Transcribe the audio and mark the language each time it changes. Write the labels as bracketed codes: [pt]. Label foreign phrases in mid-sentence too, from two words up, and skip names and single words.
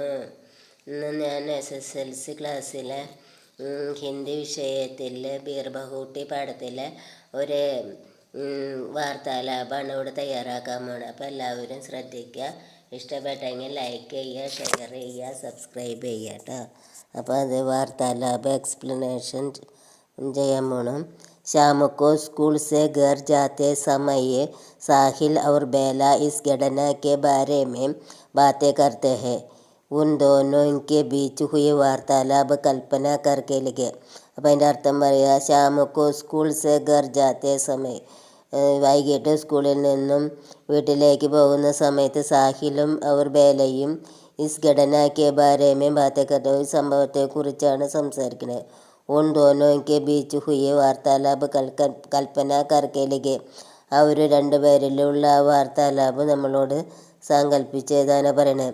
[ml] ഇന്ന് ഞാൻ SSLC ക്ലാസ്സിലെ ഹിന്ദി വിഷയത്തിൽ ബീർബഹൂട്ടി പാഠത്തിലെ ഒരു വാർത്താലാപമാണ് ഇവിടെ തയ്യാറാക്കാൻ പോണത്. അപ്പോൾ എല്ലാവരും ശ്രദ്ധിക്കുക. ഇഷ്ടപ്പെട്ടെങ്കിൽ ലൈക്ക് ചെയ്യുക, ഷെയർ ചെയ്യുക, സബ്സ്ക്രൈബ് ചെയ്യുക കേട്ടോ. അപ്പോൾ അത് വാർത്താലാപ എക്സ്പ്ലനേഷൻ ചെയ്യാൻ പോകണം. [hi] शाम को स्कूल से घर जाते समय साहिल और बेला इस घटना के बारे में बातें करते हैं. उन दोनों के बीच हुई वार्तालाप कल्पना करके लिखे. [ml] അപ്പം അതിൻ്റെ അർത്ഥം പറയുക, [hi] शाम को स्कूल से घर जाते समय, [ml] വൈകിട്ട് സ്കൂളിൽ നിന്നും വീട്ടിലേക്ക് പോകുന്ന സമയത്ത് സാഹിലും അവർ ബേലയും [hi] इस घटना के बारे में बातें करते, [ml] ഒരു സംഭവത്തെക്കുറിച്ചാണ് സംസാരിക്കുന്നത്. [hi] उन दोनों के बीच हुई वार्तालाप कल्पना करके लिखे, [ml] അവർ രണ്ടുപേരിലുള്ള വാർത്താലാപ് നമ്മളോട് സങ്കല്പിച്ചതാണ് പറയണത്.